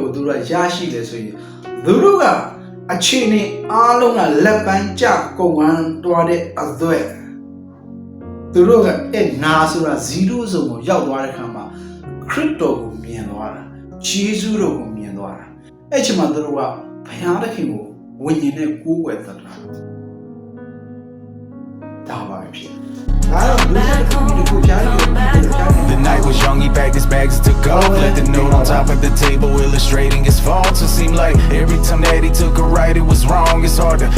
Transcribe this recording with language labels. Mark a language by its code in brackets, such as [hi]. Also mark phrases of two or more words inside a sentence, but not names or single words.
[my] ကိုသူတို့ရရှိတယ်ဆိုရင်သူတို့ကအခြေအနေအားလုံးကလက်ပန်းကျကုန်ဝန်းသွားတဲ့အသွက်သူတို့ကငါဆိုတာ0 zone ကိုရောက်သွားတဲ့အခါမှာခရစ်တော်ကိုမြင်သွားတာဂျေဇုတော်ကိုမြင်သွားတာအဲ့ချိန်မှာသူတို့ကဘုရားသခင်ကိုဝိညာဉ်နဲ့ကိုးကွယ်သတ်တာဒါပါပဲဖြစ်ဒါတော့ဘုရားသခင်ကိုဖျားလို့ [en] The night was young, he packed his bags and took off. Left the note on top of the table, illustrating his faults. It seemed like every time that he took a right, it was wrong. It's hard to